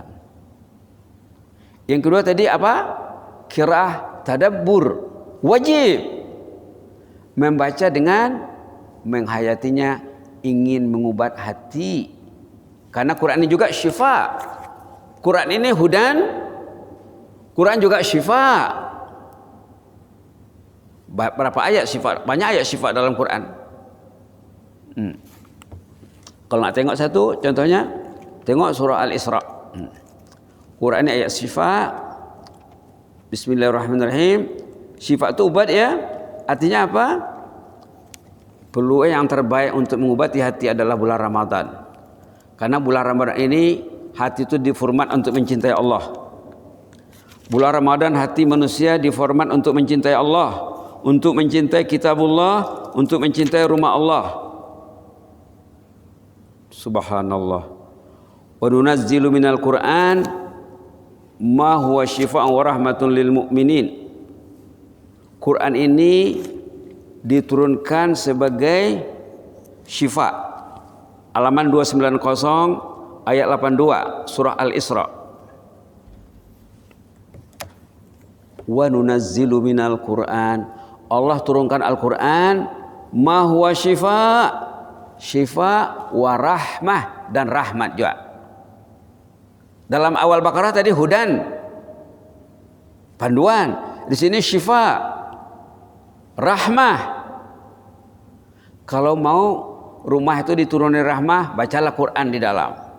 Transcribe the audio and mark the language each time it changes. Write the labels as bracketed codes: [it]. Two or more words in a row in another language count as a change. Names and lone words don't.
[ms] Yang kedua tadi apa? Qiraah tadabbur wajib. Membaca dengan menghayatinya, ingin mengubat hati. Karena Quran ini juga syifa. Quran ini hudan, Quran juga syifa. Berapa ayat syifa? Banyak ayat syifa dalam Quran. Kalau nak tengok satu, contohnya tengok surah Al-Isra. Quran ini ayat syifa. [ar] Bismillahirrahmanirrahim. [ms] Syifa itu ubat ya. [id] Artinya apa? Peluang yang terbaik untuk mengobati hati adalah bulan Ramadan. Karena bulan Ramadan ini hati itu diformat untuk mencintai Allah. Bulan Ramadan hati manusia diformat untuk mencintai Allah, untuk mencintai kitabullah, untuk mencintai rumah Allah. [ar] Subhanallah. وننزل من القرآن ما هو شفاء ورحمة للمؤمنين. [id] Quran ini diturunkan sebagai syifa. Halaman 290 ayat 82 surah Al-Isra. [ar] وننزل من القرآن. [id] Allah turunkan Al-Quran [ar] ما هو شفاء. شفاء ورحمة, [id] dan rahmat juga. Dalam awal Baqarah tadi hudan, panduan. Di sini syifa, rahmah. Kalau mau rumah itu diturunin rahmah, bacalah Quran di dalam.